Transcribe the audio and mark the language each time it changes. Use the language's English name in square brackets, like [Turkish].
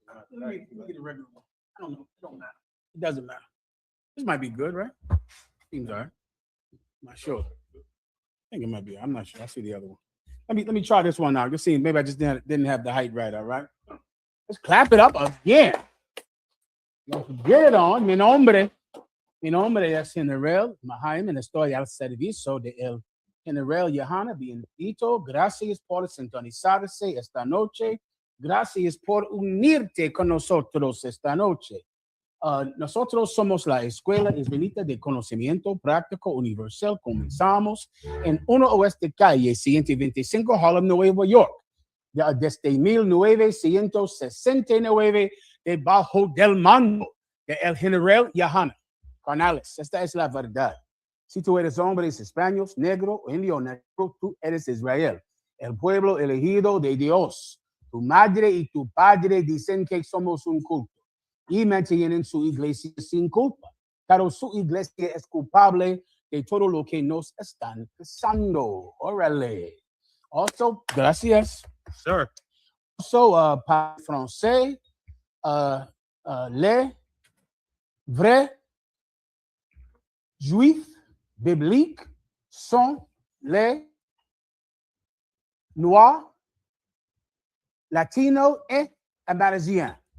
[English] Let me get a regular one. I don't know. It don't matter. It doesn't matter. This might be good, right? Seems all right. I'm not sure. I think it might be. I'm not sure. I see the other one. Let me try this one out. Just see. Maybe I just didn't have the height right. All right. Let's clap it up again. Don't get it on. [Spanish] Mi nombre es General Jaime. Estoy al servicio de el General Yohana. Bienvenido. Gracias por sintonizarse esta noche. Gracias por unirte con nosotros esta noche. Nosotros somos la Escuela Israelita de Conocimiento Práctico Universal. Comenzamos en 1 Oeste Calle 125, Harlem, Nueva York. Desde 1969, debajo del mando de el General Yohana. Carnales, esta es la verdad. Si tú eres hombre, español, negro, indio, negro, tú eres Israel, el pueblo elegido de Dios. Tu madre y tu padre dicen que somos un culto y mantienen su iglesia sin culpa, pero su iglesia es culpable de todo lo que nos están pasando. Órale. [English] Also, [Spanish] gracias. [English] Sir. Also, [French] par français, les vrais juifs bibliques sont les noirs, latinos et amérindiens.